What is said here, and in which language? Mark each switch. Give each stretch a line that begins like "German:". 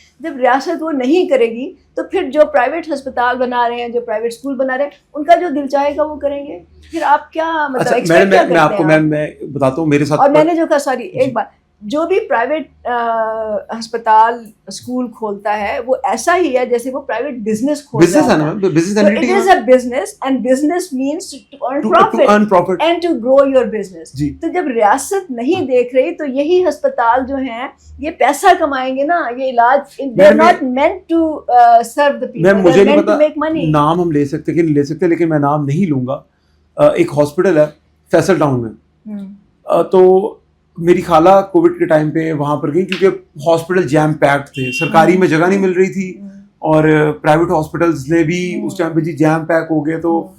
Urdu: جب ریاست وہ نہیں کرے گی تو پھر جو پرائیویٹ ہسپتال بنا رہے ہیں، جو پرائیویٹ اسکول بنا رہے ہیں، ان کا جو دل چاہے گا وہ کریں گے. پھر آپ کیا مطلب ایکسپیکٹ کیا کرتے ہیں؟ میں آپ کو میں بتاتا ہوں میرے ساتھ. اور میں نے جو کہا، سوری ایک بات، جو بھی پرائیویٹ ہسپتال اسکول کھولتا ہے وہ ایسا ہی ہے جیسے وہ پرائیویٹ بزنس کھولتا ہے.
English: It is a business and business means to earn profit and to grow your business.
Urdu: تو جب ریاست نہیں دیکھ رہی تو یہی ہسپتال جو ہیں یہ پیسہ کمائیں گے نا، یہ علاج
English: they are not meant to serve the people.
Urdu: مجھے نہیں پتا نام ہم لے سکتے کہ نہیں لے سکتے، لیکن میں نام نہیں لوں گا. ایک ہاسپٹل ہے فیصل ٹاؤن میں، تو میری خالہ کووڈ کے ٹائم پہ وہاں پر گئی کیونکہ ہاسپٹل جیم پیکڈ تھے، سرکاری میں جگہ نہیں مل رہی تھی اور پرائیویٹ ہاسپٹلز نے بھی اس ٹائم پہ جی جیم پیک ہو گئے. تو